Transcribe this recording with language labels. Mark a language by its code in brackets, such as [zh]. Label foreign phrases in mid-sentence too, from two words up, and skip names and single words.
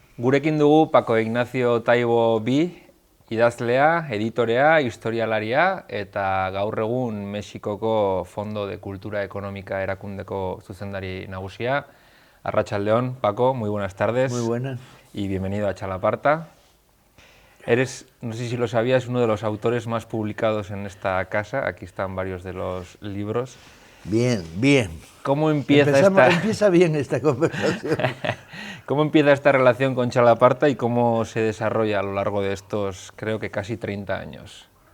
[eu] Gurekin dugu Paco Ignacio Taibo bi, idazlea, editorea, historialaria eta gaur egun Mexikoko Fondo de Cultura Económica erakundeko zuzendari nagusia. Arratsaldeon, [es] Paco, muy buenas tardes. Muy buenas. Y bienvenido a Txalaparta. Eres, no sé si lo sabías, uno de los autores más publicados en esta casa. Aquí están varios de los libros. Bien, bien. ¿Cómo empieza bien esta conversación. ¿Cómo empieza esta relación con Txalaparta y cómo se desarrolla a lo largo de estos, creo que casi 30 años?